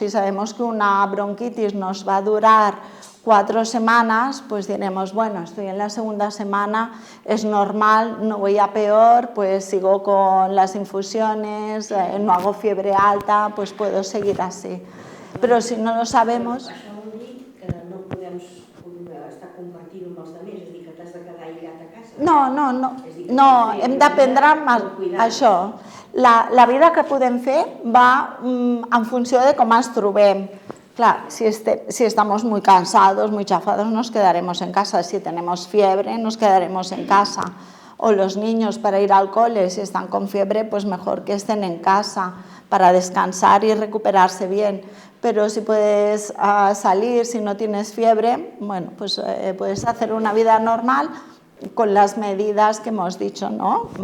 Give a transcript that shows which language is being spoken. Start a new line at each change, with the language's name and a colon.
Spanish: Si sabemos que una bronquitis nos va a durar 4 semanas, pues diremos, bueno, estoy en la segunda semana, es normal, no voy a peor, pues sigo con las infusiones, no hago fiebre alta, pues puedo seguir así. Però si no lo sabemos...
Catalan: Això vol dir que no podem estar compartint amb els altres, és a dir, que t'has de quedar aïllat a casa? No, hem d'aprendre això. La vida que podem fer va en funció de com ens trobem.
Spanish: Claro, si estamos muy cansados, muy chafados, nos quedaremos en casa. Si tenemos fiebre, nos quedaremos en casa. O los niños para ir al cole, si están con fiebre, pues mejor que estén en casa para descansar y recuperarse bien. Pero si puedes salir, si no tienes fiebre, bueno, pues puedes hacer una vida normal con las medidas que hemos dicho, ¿no?